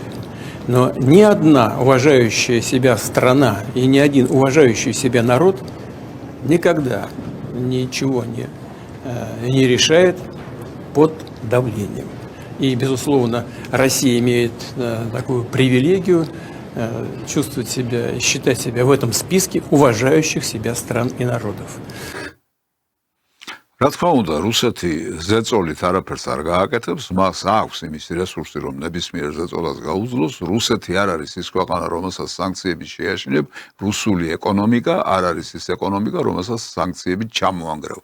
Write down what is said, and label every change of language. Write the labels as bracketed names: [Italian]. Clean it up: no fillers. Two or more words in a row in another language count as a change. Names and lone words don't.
[Russian] Но ни одна уважающая себя страна и ни один уважающий себя народ никогда ничего не решает под давлением. И, безусловно, Россия имеет такую привилегию чувствовать себя и считать себя в этом списке уважающих себя стран и народов. [Georgian] რა თქმა უნდა, რუსეთი ზეწოლით არაფერს არ გააკეთებს, მას აქვს იმის რესურსი, რომ ნებისმიერ ზეწოლას გაუძლოს. რუსეთი არ არის ის ქვეყანა, რომელსაც სანქციები შეაშინებ, რუსული ეკონომიკა არ არის ის ეკონომიკა, რომელსაც სანქციები ჩამოანგრევ.